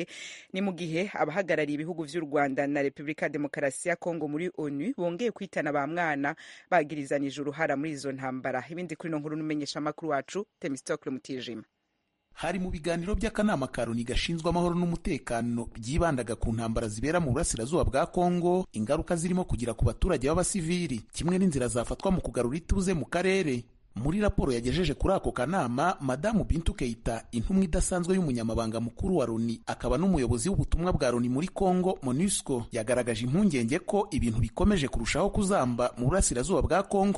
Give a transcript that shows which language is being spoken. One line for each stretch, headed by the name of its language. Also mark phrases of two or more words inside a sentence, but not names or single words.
Rundi: Ni mu gihe abahagarariye ibihugu vy'u Rwanda na Repubulika ya Demokarasi ya Kongo muri ONU bongeye kwitana ba mwana bagirizanije uruhara muri izo ntambara. Ibindi kuri no nkuru n'umenyesha makuru wacu Temistocle Mutijima.
Kinyarwanda: Hari mu biganiro by'akanama ka Loni gashinzwe amahoro n'umutekano byibandaga ku ntambara zibera mu burasirazuba bwa Kongo, ingaruka zirimo kugira ku baturage b'abasivili kimwe n'inzira zafatwa mu kugarura ituze mu karere. Muri raporo yagejeje kuri ako kanama, Madamu Bintou Keita, intumwa idasanzwe y'umunyamabanga mukuru wa Loni akaba n'umuyobozi w'ubutumwa bwa Loni muri Kongo MONUSCO, yagaragaje impungenge ko ibintu bikomeje kurushaho kuzamba mu burasirazuba bwa Kongo.